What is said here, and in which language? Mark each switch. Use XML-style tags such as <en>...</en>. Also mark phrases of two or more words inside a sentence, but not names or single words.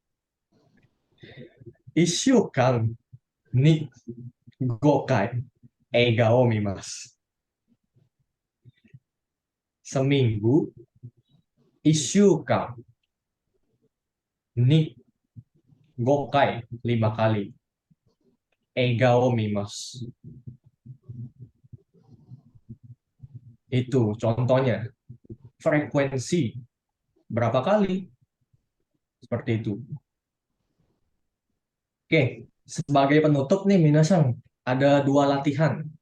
<ja>一週間に5回映画を見ます. Seminggu 1週間に5回 5 kali 映画を見ます.</ja> <id>Itu contohnya. Frekuensi berapa kali? Seperti itu. Oke, sebagai penutup nih Minasang, ada 2 latihan.</id>